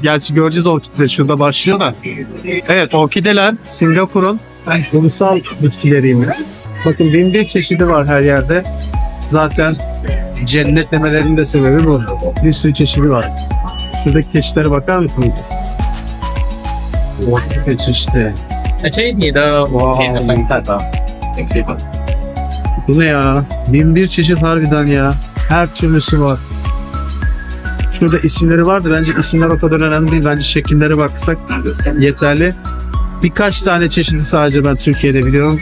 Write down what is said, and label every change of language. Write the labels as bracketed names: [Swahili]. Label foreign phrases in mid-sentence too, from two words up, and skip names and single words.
[Turkish] Gerçi göreceğiz orkidleri, şurada başlıyor da. Evet, orkideler Singapur'un ulusal bitkileriymiş. Bakın 1001 çeşidi var her yerde. Zaten cennet demelerinin de sebebi bu. Bir sürü çeşidi var. Şuradaki çeşitlere bakar mısınız? Orkide çeşidi. [Chinese] 你的我给你们看吧。 [Turkish] Bu ne ya? 1001 çeşit harbiden ya. Her türlüsü var. Şurada isimleri vardı. Bence isimler o kadar önemli değil. Bence şekillere baksak yeterli. Birkaç tane çeşidi sadece ben Türkiye'de biliyorum.